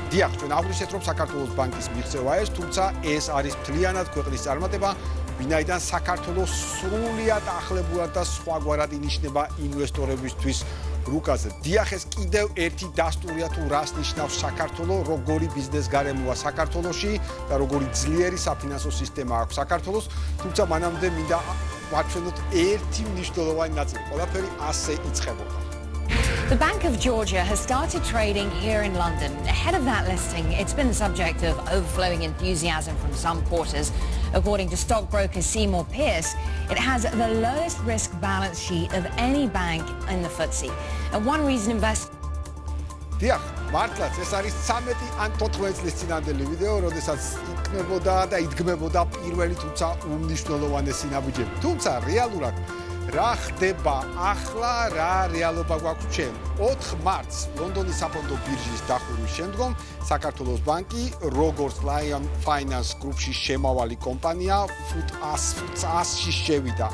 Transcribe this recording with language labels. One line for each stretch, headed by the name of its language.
Georgian: დიახ, ჩვენ აღვნიშნეთ, რომ საქართველოს ბანკის მიღწევა ეს, თუმცა ეს არის მთლიანად ქვეყნის წარმატება, ვინაიდან საქართველოს სრულიად ახლებურად და სხვაგვარად ინიშნება ინვესტორებისთვის რუკაზე. დიახ, ეს კიდევ ერთი დასტურია თუ რას ნიშნავს საქართველოს, როგორი ბიზნეს გარემოა საქართველოში და როგორი ძლიერი საფინანსო სისტემა აქვს საქართველოს, თუმცა მანამდე მინდა ვაჩვენოთ ერთი მნიშვნელოვანი ნაწილი. ყველაფერი ასე იწყებოდა.
English: The Bank of Georgia has started trading here in London. Ahead of that listing, it's been the subject of overflowing enthusiasm from some quarters. According to stockbroker Seymour Pierce, it has the lowest risk balance sheet of any bank in the FTSE. And one reason investors...
Georgian: დიახ, მართლაც ეს არის 13 ან 14 წლის წინანდელი ვიდეო, როდესაც იქნებოდა და იდგმებოდა პირველი, თუმცა უმნიშვნელოვანესი ნაბიჯები. თუმცა რეალურად რა ხდება ახლა, რა რეალობა გვაქვს ჩვენ? 4 მარტს ლონდონის საფონდო ბირჟის დახურვის შემდგომ საქართველოს ბანკი, როგორც Lion Finance Group-ში შემავალი კომპანია, FTSE 100-ში შევიდა.